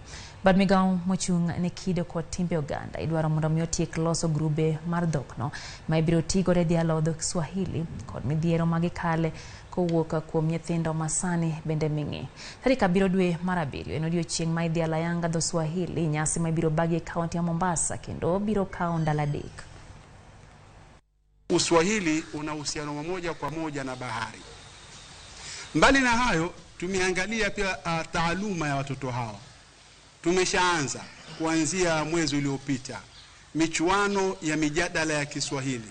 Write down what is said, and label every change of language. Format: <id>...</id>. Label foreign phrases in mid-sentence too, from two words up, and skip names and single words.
<luo>Bad migao mochung' ne kido kod timbe Uganda idwaro mondo miyo tiek loso grube mar dhokno ma ibiro tigo re dhialo dho Swahili kod midhiero magikale kowuok kuom nyithindo masani bende ming'i. Tarik 7 dwe mar 7 en odiochieng' ma idhialo ayanga dho Swahili, nyasi ma ibiro bagi kaunti ya Mombasa kendo biro kawo ndalo 3.</luo> <sw>Uswahili una uhusiano moja kwa moja na bahari. Mbali na hayo tumeangalia pia taaluma ya watoto hawa. Tumeshaanza kuanzia mwezi uliopita michuano ya mijadala ya Kiswahili.</sw>